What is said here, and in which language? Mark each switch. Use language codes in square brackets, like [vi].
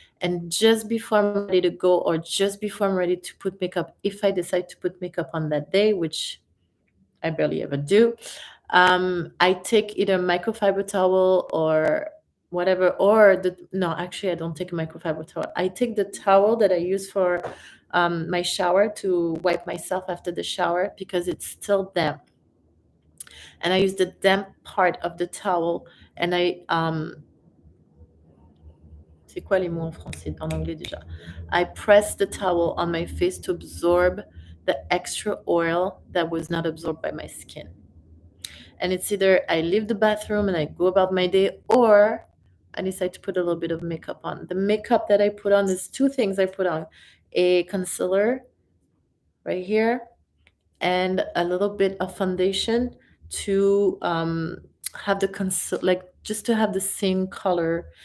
[en] And just before I'm ready to go, or just before I'm ready to put makeup, if I decide to put makeup on that day, which I barely ever do, I take either microfiber towel or whatever, or no, actually, I don't take a microfiber towel. I take the towel that I use for my shower to wipe myself after the shower because it's still damp. And I use the damp part of the towel, and [fr] c'est quoi les mots en français, en anglais déjà? [en] I press the towel on my face to absorb the extra oil that was not absorbed by my skin. And it's either I leave the bathroom and I go about my day, or I decide to put a little bit of makeup on. The makeup that I put on is two things I put on: a concealer right here and a little bit of foundation to have the like just to have the same color.